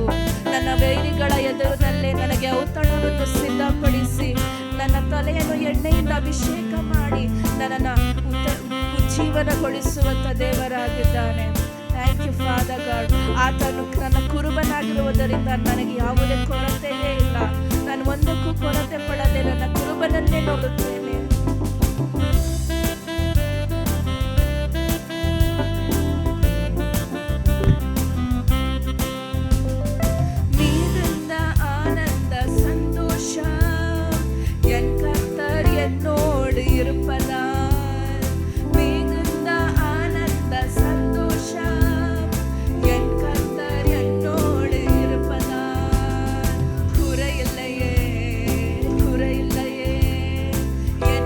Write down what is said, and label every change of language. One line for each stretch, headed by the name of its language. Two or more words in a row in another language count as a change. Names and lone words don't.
Kannada: ನನ್ನ ವೈರಿಗಳ ಎದುರಿನಲ್ಲೇ ನನಗೆ ಔತಣವನ್ನು ಸಿದ್ಧಪಡಿಸಿ, ನನ್ನ ತಲೆಯನ್ನು ಎಣ್ಣೆಯಿಂದ ಅಭಿಷೇಕ ಮಾಡಿ ನನ್ನನ್ನು ಉಜ್ಜೀವನಗೊಳಿಸುವಂಥ ದೇವರಾಗಿದ್ದಾನೆ.
English: thank you father god.
Kannada: ಆತನು ನನ್ನ ಕುರುಬನಾಗಿರುವುದರಿಂದ ನನಗೆ ಯಾವುದೇ ಕೊರತೆಯೇ ಇಲ್ಲ. ನಾನು ಒಂದಕ್ಕೂ ಕೊರತೆ ಪಡದೆ ನನ್ನ ಕುರುಬನನ್ನೇ ನೋಡುತ್ತೇನೆ.
Tamil: மிகுந்த ஆனந்த சந்தோஷம் என் கர்த்தர் என்னோடு இருப்பதால், மிகுந்த ஆனந்த சந்தோஷம் என் கர்த்தர் என்னோடு இருப்பதால், குறையில்லையே குறையில்லையே